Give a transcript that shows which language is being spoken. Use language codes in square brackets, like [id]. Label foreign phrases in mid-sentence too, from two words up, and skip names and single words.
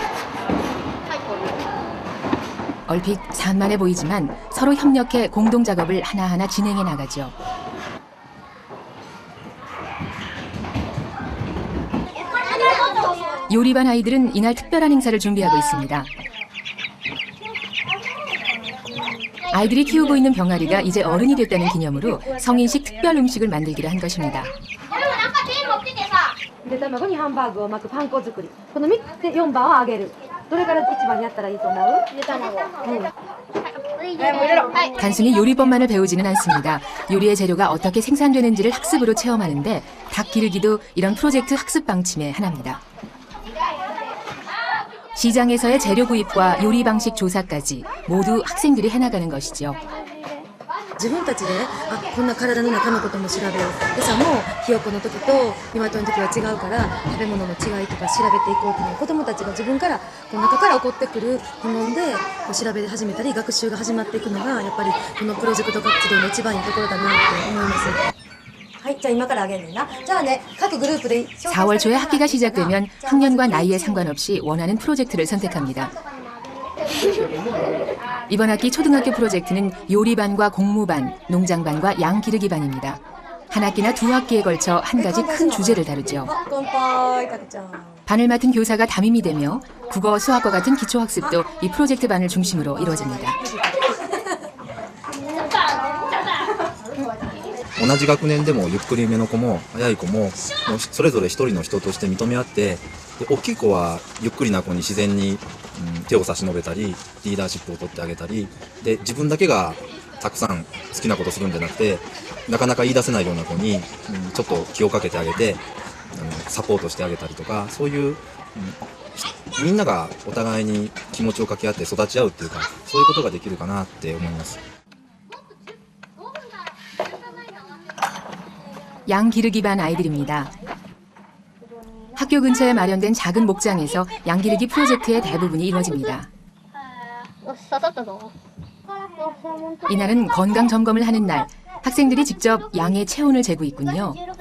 [ko] 얼핏 산만해 보이지만 서로 협력해 공동 작업을 하나하나 진행해 나가죠. 요리반 아이들은 이날 특별한 행사를 준비하고 있습니다. 아이들이 키우고 있는 병아리가 이제 어른이 됐다는 기념으로 성인식 특별 음식을 만들기로 한 것입니다. [ja] で卵にハンバーグを巻くパン粉作り。この3つ4番を揚げる。どれから一番やったらいいと思う？ゆで卵。 [ko] 단순히 요리법만을 배우지는 않습니다. 요리의 재료가 어떻게 생산되는지를 학습으로 체험하는데 닭 기르기도 이런 프로젝트 학습 방침의 하나입니다. 시장에서의 재료 구입과 요리 방식 조사까지 모두 학생들이 해나가는 것이죠. [ja] 自分たちでこんな体の中のことも調べる。餌もひよこの時と鶏の時は違うから食べ物の違いとか調べていこうという子どもたちが自分からこの中から起こってくる疑問でこう調べ始めたり学習が始まっていくのがやっぱりこのプロジェクト活動の一番いいところだなって思います。はい、じゃあ今からあげるねんな。じゃあね、各グループで [ko] 4월 초에 학기가 시작되면 학년과 나이에 상관없이 원하는 프로젝트를 선택합니다. 이번 학기 초등학교 프로젝트는 요리반과 공무반, 농장반과 양 기르기반입니다. 한 학기나 두 학기에 걸쳐 한 가지 큰 주제를 다루죠. [ja] 乾杯、かけちゃん。 [ko] 반을 맡은 교사가 담임이 되며 국어, 수학과 같은 기초학습도 이 프로젝트 반을 중심으로 이루어집니다. [ja] 同じ学年でもゆっくりめの子も早い子もそれぞれ一人の人として認め合って、で大きい子はゆっくりな子に自然に、手を差し伸べたりリーダーシップを取ってあげたりで、自分だけがたくさん好きなことするんじゃなくてなかなか言い出せないような子に、ちょっと気をかけてあげてサポートしてあげたりとか、そういう、みんながお互いに気持ちを掛け合って育ち合うっていうか、そういうことができるかなって思います。 [ko] 양 기르기반 아이들입니다. 학교 근처에 마련된 작은 목장에서 양 기르기 프로젝트의 대부분이 이루어집니다. 이날은 건강 점검을 하는 날, 학생들이 직접 양의 체온을 재고 있군요.